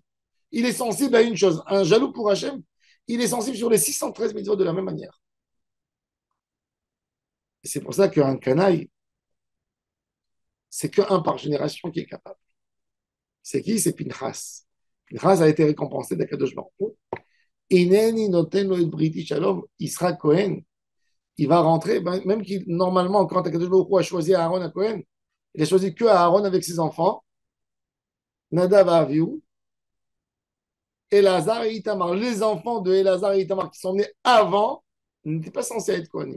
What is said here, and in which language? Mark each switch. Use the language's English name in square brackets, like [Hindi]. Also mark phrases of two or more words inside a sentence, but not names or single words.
[French] Il est sensible à une chose. Un jaloux pour Hachem, il est sensible sur les 613 mitzvot de la même manière. Et c'est pour ça qu'un canaille, c'est qu'un par génération qui est capable. C'est qui? C'est Pinchas. Pinchas a été récompensé d' [Hebrew] הקדוש ברוך הוא. הנני נותן לו את בריתי שלום, [French] il sera Cohen. Il va rentrer, même qu'il, normalement, quand [Hebrew] הקדוש ברוך הוא [French] a choisi Aaron à Cohen, il a choisi que Aaron avec ses enfants, Nadav et Avihu, Elazar et Itamar. Les enfants de Elazar et Itamar qui sont nés avant n'étaient pas censés être Kohanim.